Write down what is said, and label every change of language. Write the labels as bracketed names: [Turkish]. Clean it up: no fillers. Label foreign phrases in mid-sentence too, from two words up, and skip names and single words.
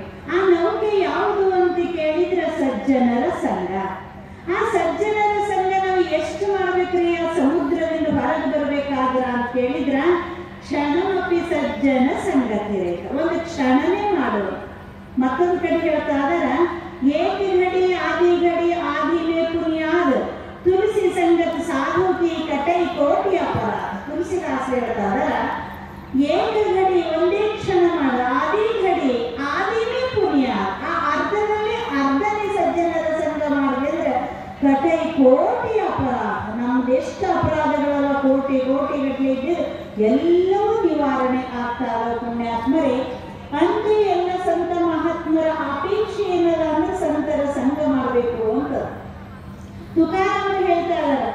[Kannada] ಆ ನೌಕೆ ಯಾವುದು ಅಂತ ಕೇಳಿದ್ರೆ ಸಜ್ಜನರ ಸಂಘ. ಆ ಸಜ್ಜನರ ಸಂಘ ನಾವು ಎಷ್ಟು ಮಾಡ್ಬೇಕ್ರಿ ಆ ಸಮುದ್ರದಿಂದ ಹೊರಗೆ ಬರ್ಬೇಕಾದ್ರ ಅಂತ ಕೇಳಿದ್ರ [Sanskrit] ಕ್ಷಣಮಪಿ ಸಜ್ಜನ ಸಂಗತಿರೇಕ, [Kannada] ಒಂದು ಕ್ಷಣನೇ ಮಾಡೋದು. ಮತ್ತೊಂದು ಕಡೆ ಹೇಳ್ತಾ ಇದಾರ, [Hindi] ಏಕ घड़ी आधी घड़ी आधी में पुनियाद तुलसी संगत साधु की कटई कोटि अपराध. [Kannada] तुलसीदास ಹೇಳ್ತಾ ಇದಾರ, [Hindi] एक घड़ी [Kannada] ಒಂದೇ ಕ್ಷಣ ಮಾಡ, [Hindi] आधी घड़ी आधी में पुनियाद, [Kannada] ಆ ಅರ್ಧದಲ್ಲಿ ಅರ್ಧನೇ ಸಜ್ಜನರ ಸಂಘ ಮಾಡಿದ್ರೆ [Hindi] कटई कोटि अपराध, [Kannada] ನಮ್ದೆಷ್ಟು ಅಪರಾಧಗಳೆಲ್ಲ ಕೋಟಿ ಕೋಟಿ ಗಟ್ಟಲೆ ಇದ್ದಿದ್ದು ಎಲ್ಲವೂ ನಿವಾರಣೆ ಆಗ್ತಾವ. ಪುಣ್ಯಾತ್ಮರೇ, ಅಂದ್ರೆ ಎಲ್ಲ ಸಂತ ಮಹಾತ್ಮರ ಅಪೇಕ್ಷೆ ಏನಲ್ಲ ಅಂದ್ರೆ ಸಂತರ ಸಂಘ ಮಾಡಬೇಕು ಅಂತ ತುಕಾರಾಮರು ಹೇಳ್ತಾ ಇದ್ದಾರೆ.